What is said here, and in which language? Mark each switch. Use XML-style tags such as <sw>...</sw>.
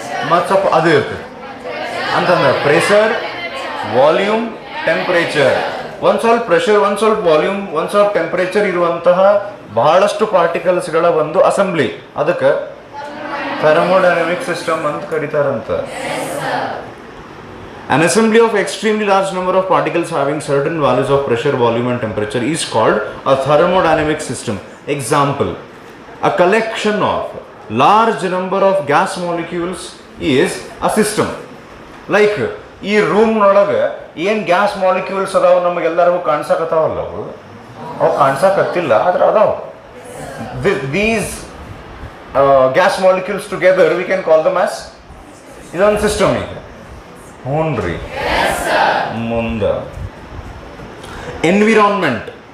<kn>ಮತ್ತು ಸ್ವಲ್ಪ ಅದು ಇರ್ತದೆ ಅಂತಂದ್ರೆ ಪ್ರೆಷರ್, ವಾಲ್ಯೂಮ್, ಟೆಂಪರೇಚರ್. ಒಂದು ಸ್ವಲ್ಪ ಪ್ರೆಷರ್, ಒಂದು ಸ್ವಲ್ಪ ವಾಲ್ಯೂಮ್, ಒಂದು ಸ್ವಲ್ಪ ಟೆಂಪರೇಚರ್ ಇರುವಂತಹ ಬಹಳಷ್ಟು ಪಾರ್ಟಿಕಲ್ಸ್ಗಳ ಒಂದು ಅಸೆಂಬ್ಲಿ, ಅದಕ್ಕೆ ಥರ್ಮೋಡೈನಮಿಕ್ ಸಿಸ್ಟಮ್ ಅಂತ ಕರೀತಾರಂತ.</kn> <en>An assembly of extremely large number of particles having certain values of pressure, volume and temperature is called a thermodynamic system. Example, a collection of large number of gas molecules is a system.</en> <kn>Like ಈ ರೂಮ್ನೊಳಗೆ ಏನು gas molecules ಅದಾವ ನಮಗೆಲ್ಲರಿಗೂ ಕಾಣಿಸಕತ್ತಾವಲ್ಲ, ಅವು ಕಾಣಿಸಕತ್ತಿಲ್ಲ ಆದ್ರೆ ಅದಾವ.</kn> <en>these gas molecules together we can call them as</en> <kn>ಇದೊಂದು</kn> <en>System.</en> <kn>ಈಗ ಹ್ಞೂನ್ರಿ. ಮುಂದೆ ಎನ್ವಿರಾನ್ಮೆಂಟ್.</kn>